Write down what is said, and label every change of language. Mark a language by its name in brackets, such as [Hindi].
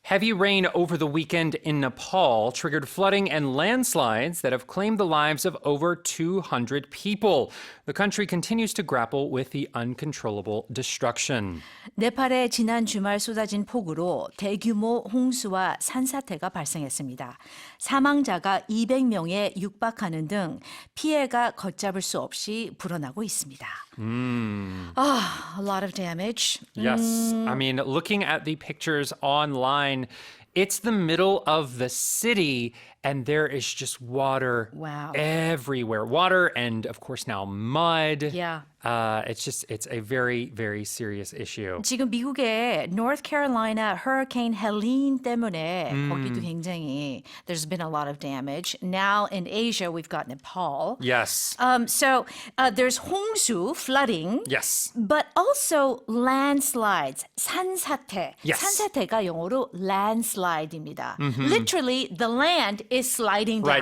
[English] Heavy rain over the weekend in Nepal triggered flooding and landslides that have claimed the lives of over 200 people. The country continues to grapple with the uncontrollable destruction. [Korean] 네팔에 지난 주말 쏟아진 폭우로 대규모 홍수와 산사태가 발생했습니다. 사망자가 200명에 육박하는 등 피해가 걷잡을 수 없이 불어나고 있습니다. [English] A lot of damage. Yes. I mean, looking at the pictures online, it's the middle of the city and there is just water everywhere. Water and, of course, now mud. Yeah. It's a very, very serious issue. [Korean] 지금 미국의 North Carolina Hurricane Helene 때문에 거기도 굉장히 [English] there's been a lot of damage. Now in Asia, we've got Nepal. Yes. So there's 홍수, flooding. Yes. But also landslides, 산사태. Yes. [Korean] 산사태가 영어로 landslide입니다. [English] Literally, the land is sliding down.